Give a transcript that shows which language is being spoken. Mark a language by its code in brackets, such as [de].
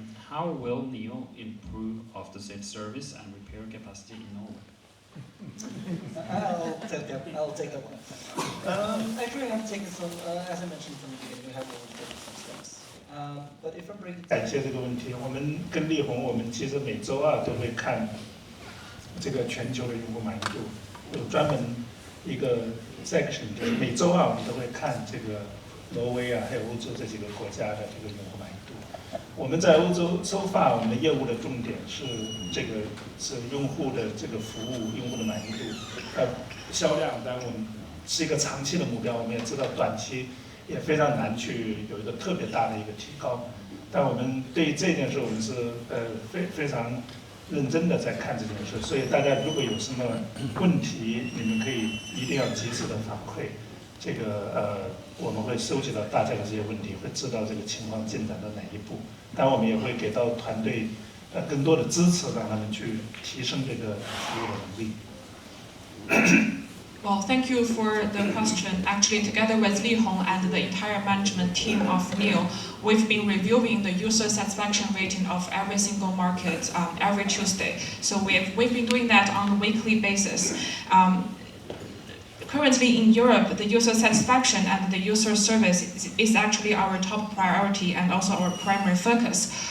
[en] How will NIO improve after-sales service and repair capacity in Norway? I'll take that one. Actually, I'm taking some, as I mentioned from the beginning, we have already taken some steps. But if I break it [zh] 感谢这个问题，我们跟力宏，我们其实每周二都会看这个全球的用户满意度，有专门一个 section， 就是每周二我们都会看这个挪威啊，还有欧洲这几个国家的这个用户满意度。我们在欧洲 [en] so far， [zh] 我们的业务的重点是用户的这个服务，用户的满意度，销量。当然我们是一个长期的目标，我们也知道短期也非常难去有一个特别大的一个提高。但我们对于这件事，我们是非常认真的在看这件事。所以大家如果有什么问题，你们可以一定要及时的反馈。这个我们会收集到大家的这些问题，会知道这个情况进展到哪一步。当然，我们也会给到团队更多的支持，让他们去提升这个服务的能力。 [en] Well, thank you for the question. Actually, together with Li Hong and the entire management team of NIO, we've been reviewing the user satisfaction rating of every single market every Tuesday. So we've been doing that on a weekly basis. Currently in Europe, the user satisfaction and the user service is actually our top priority and also our primary focus.